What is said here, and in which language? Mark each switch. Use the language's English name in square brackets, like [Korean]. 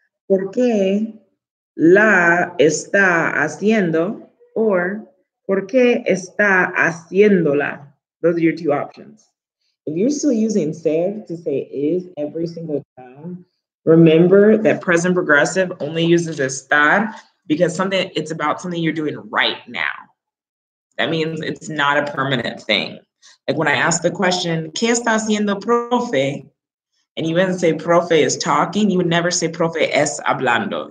[Spanish] ¿Por qué la está haciendo? Or ¿por qué está haciéndola? [English] Those are your two options. If you're still using ser to say is every single time, remember that present progressive only uses estar because it's about something you're doing right now. That means it's not a permanent thing. Like when I ask the question, [Spanish] ¿Qué está haciendo profe? [English] And you wouldn't say profe is talking, you would never say [Spanish] profe es hablando.